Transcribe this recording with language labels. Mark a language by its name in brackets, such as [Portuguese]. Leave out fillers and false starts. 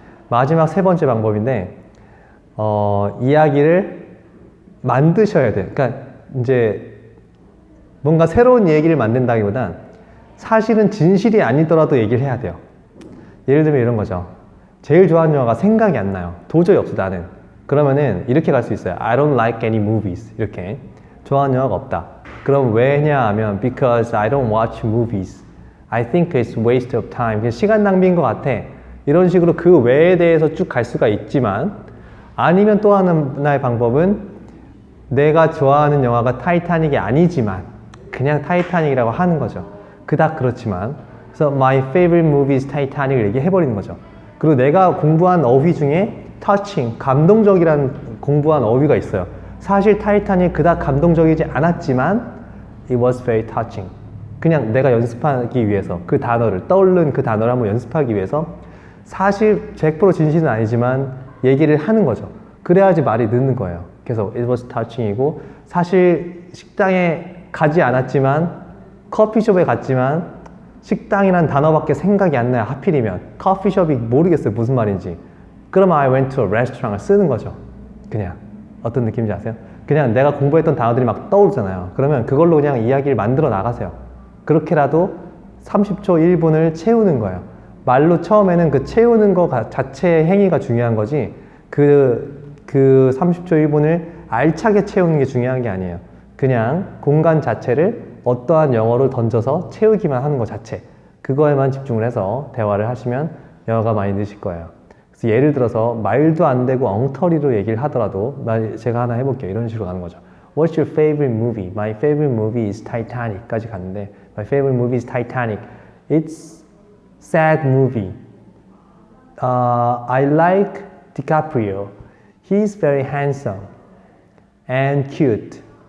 [Korean] 마지막 세 번째 방법인데, 이야기를 만드셔야 돼요. 그러니까 이제 뭔가 새로운 얘기를 만든다기보단 사실은 진실이 아니더라도 얘기를 해야 돼요. 예를 들면 이런 거죠. 제일 좋아하는 영화가 생각이 안 나요. 도저히 없어, 나는. 그러면은 이렇게 갈 수 있어요. [English] I don't like any movies. [Korean] 이렇게. 좋아하는 영화가 없다. 그럼 왜냐 하면 [English] because I don't watch movies. I think it's waste of time. [Korean] 그냥 시간 낭비인 것 같아. 이런 식으로 그 외에 대해서 쭉 갈 수가 있지만, 아니면 또 하나의 방법은 내가 좋아하는 영화가 타이타닉이 아니지만 그냥 타이타닉이라고 하는 거죠. 그닥 그렇지만. 그래서 [English] my favorite movie is Titanic [Korean] 을 얘기해버리는 거죠. 그리고 내가 공부한 어휘 중에 touching, 감동적이라는 공부한 어휘가 있어요. 사실 타이타닉 그닥 감동적이지 않았지만 [English] it was very touching. [Korean] 그냥 내가 연습하기 위해서 그 단어를, 떠오른 그 단어를 한번 연습하기 위해서, 사실 100% 진실은 아니지만 얘기를 하는 거죠. 그래야지 말이 늦는 거예요. 그래서 [English] it was touching [Korean] 이고, 사실 식당에 가지 않았지만 커피숍에 갔지만 식당이란 단어밖에 생각이 안 나요. 하필이면 커피숍이 모르겠어요 무슨 말인지. 그러면 [English] I went to a restaurant [Korean] 을 쓰는 거죠. 그냥 어떤 느낌인지 아세요? 그냥 내가 공부했던 단어들이 막 떠오르잖아요. 그러면 그걸로 그냥 이야기를 만들어 나가세요. 그렇게라도 30초 1분을 채우는 거예요. 말로 처음에는 그 채우는 거 자체의 행위가 중요한 거지 그 30초 1분을 알차게 채우는 게 중요한 게 아니에요. 그냥 공간 자체를 어떠한 영어를 던져서 채우기만 하는 것 자체, 그거에만 집중을 해서 대화를 하시면 영어가 많이 느실 거예요. 그래서 예를 들어서 말도 안 되고 엉터리로 얘기를 하더라도 제가 하나 해볼게요. 이런 식으로 가는 거죠. [English] What's your favorite movie? My favorite movie is Titanic [Korean] 까지 갔는데 [English] My favorite movie is Titanic. It's sad movie. I like DiCaprio. He's very handsome and cute.